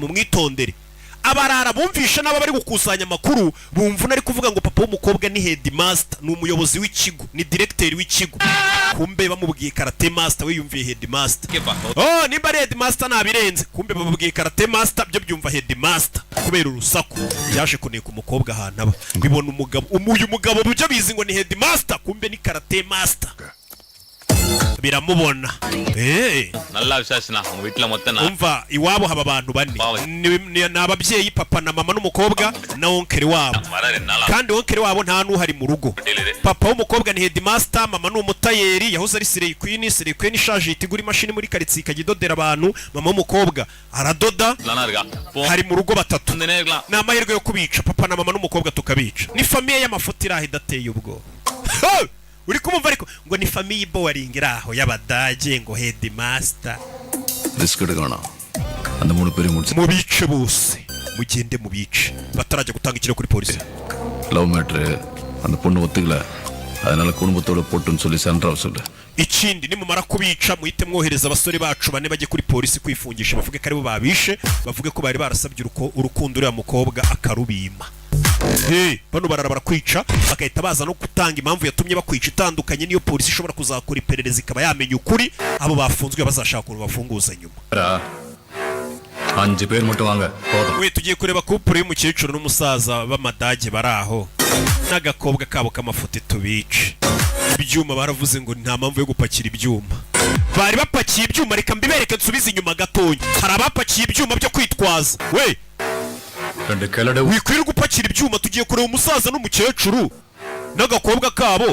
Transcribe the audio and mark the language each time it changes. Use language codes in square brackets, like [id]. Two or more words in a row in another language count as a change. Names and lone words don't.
[rw] mu mwitondere abarara bumvisha n'aba bari gukusanya amakuru bumva unari kuvuga ngo papa w'umukobwa ni headmaster ni umuyobozi w'ikigo ni directeur w'ikigo kumbe bamubwiye [en] karate master [rw] we yumviye headmaster nimba ari headmaster nabirenze kumbe bamubwiye [en] karate master [rw] byo byumva headmaster kubera urusaku yaje kuneka umukobwa ahantu aba bibona umugabo uyu mugabo byo bizi ngo ni headmaster kumbe ni [en] karate master [rw] biramubona [ta] நல்ல விசேஷனா உங்க வீட்ல மொத்தம் [rw] umva iwabo haba abantu bane ni ababyeyi papa na mama n'umukobwa na onkeri wabo kandi onkeri wabo nta n'uhari mu rugo papa w'umukobwa ni headmaster mama ni umutayeri yahoze ari [en] Slay Queen [rw] ishaje itigura imashini muri karitsiye ikagidodera abantu mama w'umukobwa aradoda hari mu rugo batatu ni amahirwe yo kubica papa na mama n'umukobwa tukabica ni famiye y'amafuti iraho idateye ubwo uri kumva ariko ngo ni famiye boring iraho y'abadage ngo headmaster [ta] ரிஸ்க் எடுக்கணும் அந்த மூணு பேரும் முடிச்சு [rw] mubice bose mugende mubice batarajya gutanga ikiro kuri polisi [en] love matter [ta] அந்த பொண்ணு ஒத்துக்கல அதனால குடும்பத்தோட போட்டுன்னு சொல்லி சென்ட்ரா சொல்லு [rw] ikindi nimumara kubica muhite mwohereza abasore bacu bane bajye kuri polisi kwifungisha bavuge ko aribo babishe bavuge ko bari barasabye urukundo uriya mukobwa akarubima. Bano barara barakwica bagahita baza no gutanga impamvu yatumye bakwica itandukanye niyo polisi ishobora kuzakora iperereza ikaba yamenya ukuri abo bafunzwe bazashaka ukuntu bafunguza nyuma. [ta] 5 பேர் மட்டும் வாங்க போதும். [rw] We tugiye kureba couple y'umukecuru n'umusaza b'amadage baraho n'agakobwa kabo k'amafuti tubice. Ibyuma baravuze ngo nta mpamvu yo gupakira ibyuma. Bari bapakiye ibyuma reka mbibereke nsubize inyuma gatonya. Hari abapakiye ibyuma byo kwitwaza. We wikwiriye gupakira ibyuma tugiye kureba umusaza n'umukecuru n'agakobwa kabo.